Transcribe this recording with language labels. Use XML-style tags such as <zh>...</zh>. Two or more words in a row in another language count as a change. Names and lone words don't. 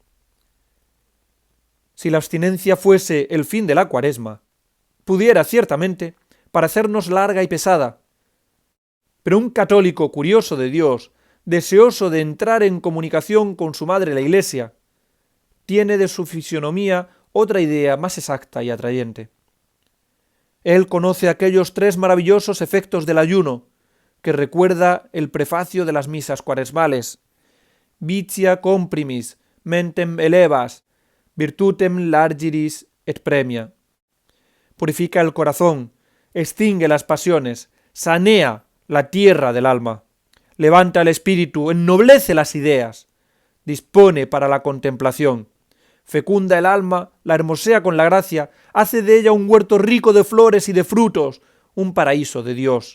<es>Si la abstinencia fuese el fin de la Cuaresma, pudiera ciertamente parecernos larga y pesada, pero un católico curioso de Dios, deseoso de entrar en comunicación con su madre la Iglesia, tiene de su fisionomía otra idea más exacta y atrayente. Él conoce aquellos 3 maravillosos efectos del ayuno, que recuerda el prefacio de las misas cuaresmales:</es> <la>vitia comprimis, mentem elevas, virtutem largiris et premia.</la> <es>Purifica el corazón, extingue las pasiones, sanea la tierra del alma, levanta el espíritu, ennoblece las ideas, dispone para la contemplación, fecunda el alma, la hermosea con la gracia, hace de ella un huerto rico de flores y de frutos, un paraíso de Dios.</es>